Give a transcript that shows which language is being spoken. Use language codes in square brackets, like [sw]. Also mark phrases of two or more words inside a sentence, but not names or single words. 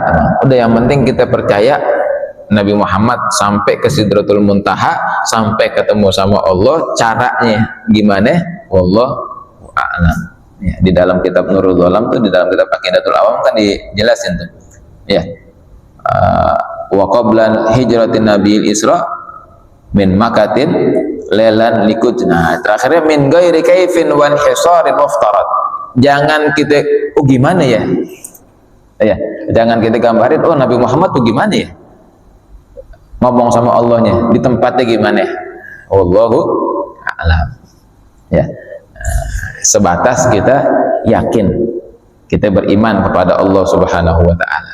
[id] Udah, yang penting kita percaya Nabi Muhammad sampai ke Sidratul Muntaha, sampai ketemu sama Allah. Caranya gimana? [ar] والله أعلم. [id] Ya, di dalam kitab Nurul Dhalam tuh, di dalam kitab Aqidatul Awam kan dijelasin tuh. [ar] Ya. وقبل هجرة النبي الإسرا من مكة ليلا لقدس. [id] Nah, terakhirnya [ar] من غير كيف وانحصار مفترت. [id] Jangan kita gimana ya? Ya, jangan kita gambarin Nabi Muhammad tuh gimana ya? Ngomong sama Allahnya di tempatnya gimana? [ar] والله أعلم. Ya. [id] Sebatas kita yakin, kita beriman kepada Allah [ar] سبحانه وتعالى.